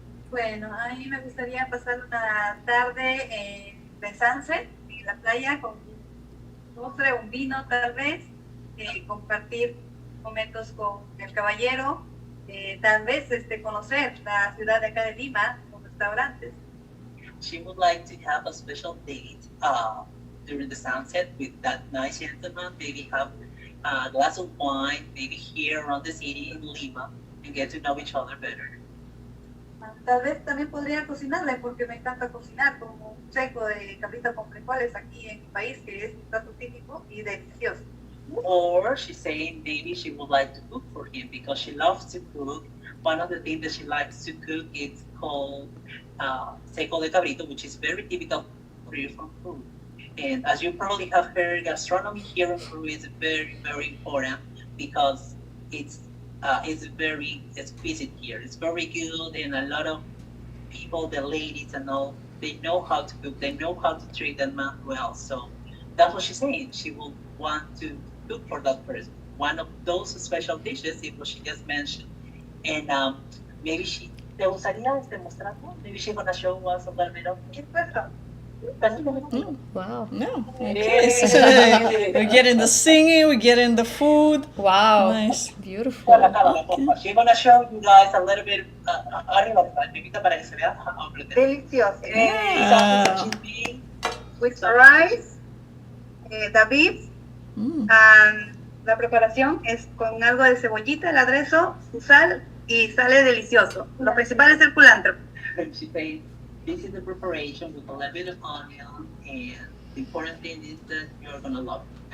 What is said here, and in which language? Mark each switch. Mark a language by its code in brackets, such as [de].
[es] Bueno, a mí me gustaría pasar una tarde de sunset en la playa con un postre, un vino tal vez, compartir momentos con el caballero, tal vez conocer la ciudad de acá de Lima, los restaurantes. [en] She would like to have a special date during the sunset with that nice gentleman. Maybe have a glass of wine, maybe here around the city in Lima, and get to know each other better. [es] Tal vez también podría cocinarle porque me encanta cocinar como un seco de cabrita con frijoles aquí en mi país, que es un plato típico y delicioso. [en] Or she's saying maybe she would like to cook for him because she loves to cook. One of the things that she likes to cook is called seco de cabrito, which is very typical Peruvian food. And as you probably have heard, gastronomy here in Peru is very, very important because it's very exquisite here. It's very good, and a lot of people, the ladies and all, they know how to cook. They know how to treat that man well. So that's what she's saying. She will want to cook for that person. One of those special dishes is what she just mentioned. And maybe she, [es] ¿te gustaría mostrarlo? [en] Maybe she's gonna show us a little bit of it. Wow. No. Okay. So we get in the singing, we get in the food. Wow. Nice. Beautiful. She's gonna show you guys a little bit. [es] Arriba, Pepita, para que se vea. Delicioso. Ah. [en] With rice, the beef, and [es] la preparación es con algo de cebollita, el aderezo, su sal y sale delicioso. Lo principal es el culantro. [en] She's saying this is the preparation with a little bit of onion, and the important thing is that you're gonna love it.